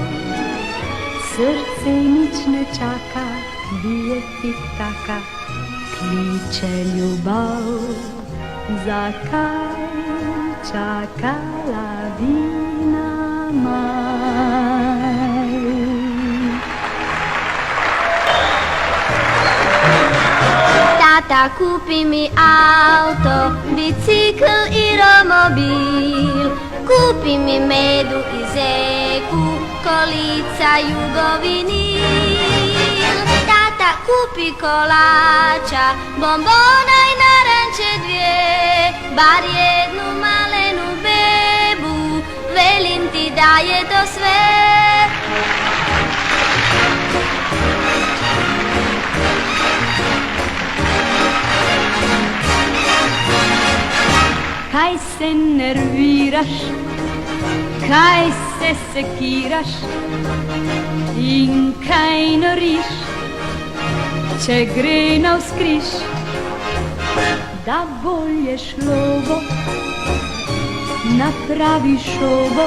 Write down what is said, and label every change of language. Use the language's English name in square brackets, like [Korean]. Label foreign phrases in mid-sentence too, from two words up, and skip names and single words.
[Slovenian] Srce nič ne čaka, bije tik taka, kliče ljubav. Zakaj čakala bi na maj? [Croatian] Tata, kupi mi auto, bicikl i romobil. Kupi mi medu i zeku, kolica jugovinil. Tata, kupi kolača, bombona i naranče dvije, bar jednu malenu bebu, velim ti da je to sve. [Slovenian] Kaj se nerviraš, kaj se sekiraš in kaj noriš, če gre navzkriž, da bolje šlo bo, napravi šobo.